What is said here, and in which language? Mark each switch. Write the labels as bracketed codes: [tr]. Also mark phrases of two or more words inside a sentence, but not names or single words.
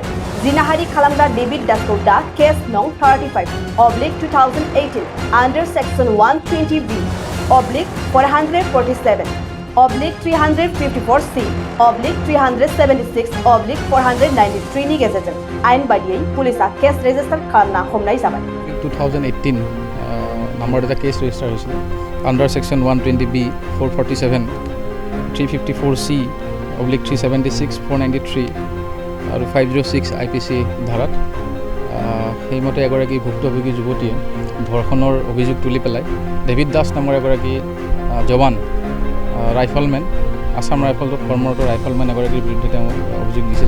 [brx] जिनाहारि खालामग्रा डेभिड दासखौ दा केस नं 35/2018 [en] under section [brx] 120B/447/354C/376/493 नि गेजेरजों आयेन बायदियै पुलिसआ [en] case register [brx] खालामना हमनाय जाबाय। [as] 2018 नाम्बार এটা কেছ ৰেজিষ্টাৰ হৈছিল [en] under section [as] 120B/447/354C/376/493 আৰু 506 IPC ধাৰাত সেইমতে এগৰাকী ভুক্তভোগী যুৱতীয়ে ধৰ্ষণৰ অভিযোগ তুলি পেলাই ডেভিড দাস নামৰ এগৰাকী জৱান ৰাইফলমেন আসাম ৰাইফলত কৰ্মৰত ৰাইফলমেন এগৰাকীৰ বিৰুদ্ধে তেওঁ অভিযোগ দিছিলে।